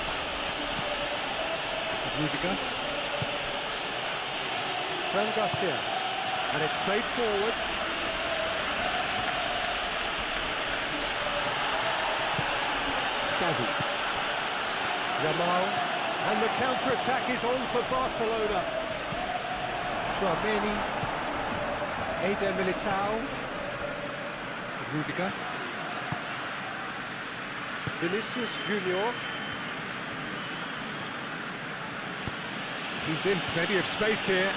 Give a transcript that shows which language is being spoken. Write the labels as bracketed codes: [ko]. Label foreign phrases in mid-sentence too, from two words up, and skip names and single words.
[en] Rudiger. Fran Garcia. And it's played forward. Gavi. Yamal. And the counter-attack is on for Barcelona. Tchouaméni. Eder Militao. Rudiger. Vinicius Junior. He's in plenty of space here.